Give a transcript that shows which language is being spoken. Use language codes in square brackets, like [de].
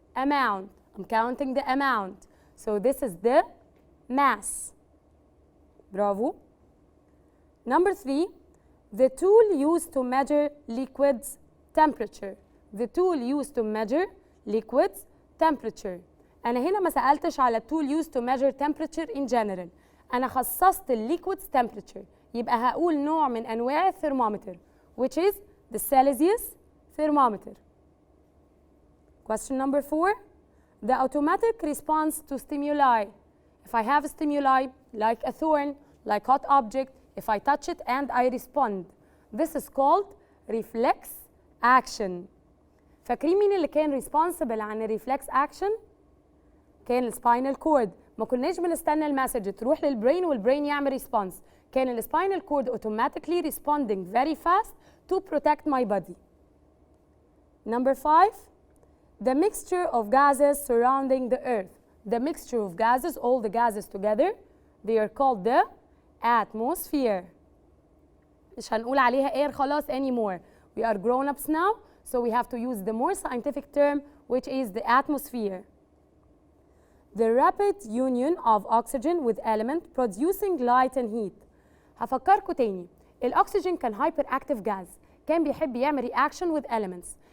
[en] Amount. I'm counting the amount. So this is the mass. Bravo. Number 3. The tool used to measure liquids temperature. The tool used to measure liquids temperature. [ar] أنا هنا ما سألتش على [en] tool used to measure temperature in general. [ar] أنا خصصت [en] liquids temperature. [ar] يبقى هقول نوع من أنواع الثرمومتر [en] which is the Celsius thermometer. Question number 4. The automatic response to stimuli. If I have a stimuli like a thorn, like hot object, if I touch it and I respond, this is called reflex action. [ar] فاكرين مين اللي كان responsible عن الريفلكس action؟ كان السباينال كورد. ما كناش بنستنى المسج تروح للبرين والبرين يعمل ريسبونس. كان السباينال كورد [en] automatically responding very fast to protect my body. Number 5. The mixture of gases surrounding the earth. The mixture of gases, all the gases together, they are called the atmosphere. [ar] مش هنقول عليها air خلاص anymore. [en] We are grown-ups now, so we have to use the more scientific term, which is the atmosphere. The rapid union of oxygen with element producing light and heat. [ar] هفكركم تاني. الأكسجين كان [en] hyperactive gas. [ar] كان بيحب يعمل [en] reaction with elements.